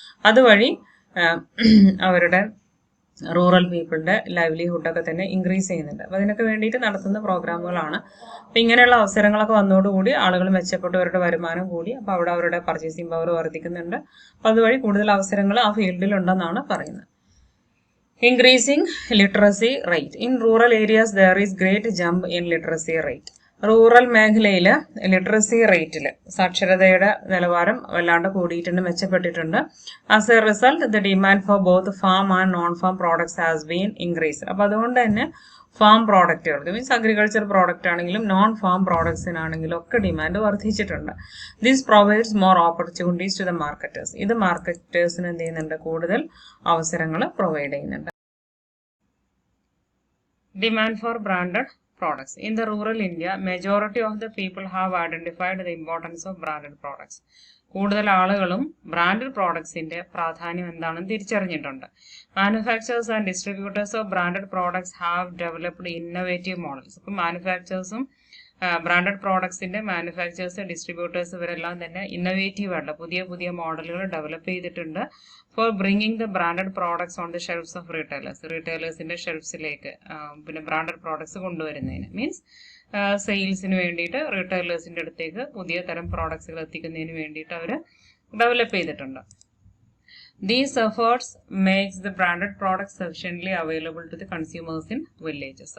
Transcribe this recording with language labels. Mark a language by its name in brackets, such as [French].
[Malayalam] അതുവഴി അവരുടെ റൂറൽ പീപ്പിളിന്റെ ലൈവ്ലിഹുഡൊക്കെ തന്നെ ഇൻക്രീസ് ചെയ്യുന്നുണ്ട്. അപ്പൊ അതിനൊക്കെ വേണ്ടിയിട്ട് നടത്തുന്ന പ്രോഗ്രാമുകളാണ്. അപ്പൊ ഇങ്ങനെയുള്ള അവസരങ്ങളൊക്കെ വന്നതോടുകൂടി ആളുകൾ മെച്ചപ്പെട്ടു, അവരുടെ വരുമാനം കൂടി, അപ്പൊ അവിടെ അവരുടെ പർച്ചേസിംഗ് പവർ വർദ്ധിക്കുന്നുണ്ട്. അപ്പൊ അതുവഴി കൂടുതൽ അവസരങ്ങൾ ആ ഫീൽഡിൽ ഉണ്ടെന്നാണ് പറയുന്നത്. [English] Increasing literacy rate. In rural areas, there is great jump in literacy rate. [Malayalam] Rural മേഖലയിൽ ലിറ്ററസി റേറ്റിൽ സാക്ഷരതയുടെ നിലവാരം വല്ലാണ്ട് കൂടിയിട്ടുണ്ട്, മെച്ചപ്പെട്ടിട്ടുണ്ട്. [English] As a result the demand for both farm and non farm products has been increase. [Malayalam] അപ്പോൾ അതുകൊണ്ട് തന്നെ ഫാം പ്രോഡക്റ്റുകൾക്ക് മീൻസ് അഗ്രികൾച്ചർ പ്രോഡക്റ്റ് ആണെങ്കിലും non farm പ്രോഡക്ട്സിനാണെങ്കിലും ഒക്കെ ഡിമാൻഡ് വർദ്ധിച്ചിട്ടുണ്ട്. [English] This provides more opportunities to the marketers. [Malayalam] ഇത് മാർക്കറ്റേഴ്സിന് എന്ത് ചെയ്യുന്നുണ്ട്, കൂടുതൽ അവസരങ്ങൾ പ്രൊവൈഡ് ചെയ്യുന്നുണ്ട്. [English] Demand for branded products. In the rural India, majority of the people have identified the importance of branded products. [Malayalam] കൂടുതൽ ആളുകളും ബ്രാൻഡഡ് പ്രോഡക്ട്സിന്റെ പ്രാധാന്യം എന്താണെന്ന് തിരിച്ചറിഞ്ഞിട്ടുണ്ട്. [English] Manufacturers and distributors of branded products have developed innovative models. [Malayalam] ഇപ്പം മാനുഫാക്ചേഴ്സും branded പ്രോഡക്ട്സിന്റെ manufacturers, distributors ഇവരെല്ലാം തന്നെ innovative ആയിട്ടുള്ള പുതിയ പുതിയ മോഡലുകൾ ഡെവലപ്പ് ചെയ്തിട്ടുണ്ട് [English] for bringing the branded products on the shelfs of [Malayalam] റീറ്റെയിലേഴ്സിന്റെ ഷെൽഫ്സിലേക്ക് പിന്നെ ബ്രാൻഡഡ് പ്രോഡക്ട്സ് കൊണ്ടുവരുന്നതിന് മീൻസ് സെയിൽസിന് വേണ്ടിയിട്ട് റീറ്റെയിലേഴ്സിന്റെ അടുത്തേക്ക് പുതിയ തരം പ്രോഡക്ട്സുകൾ എത്തിക്കുന്നതിന് വേണ്ടിയിട്ട് അവർ ഡെവലപ്പ് ചെയ്തിട്ടുണ്ട്. [English] These efforts makes the branded products sufficiently available to the consumers in villages.